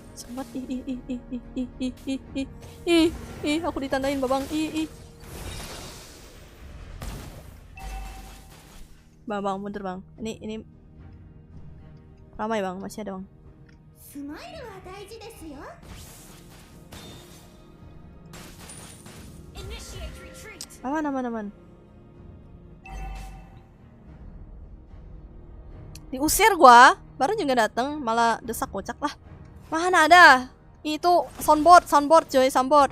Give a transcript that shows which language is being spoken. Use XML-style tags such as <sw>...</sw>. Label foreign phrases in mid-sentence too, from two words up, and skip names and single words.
<id>Lambat. Ih, aku ditandain babang. Ih. Bang, bentar bang. Ini ramai bang, masih ada bang.</id> <ja>スマイルは大事ですよ</ja> <en>Initiate retreat.</en> <id>Aman. Diusir gua, baru juga datang malah desak kocak lah. Mana ada? Itu soundboard coy, soundboard.</id>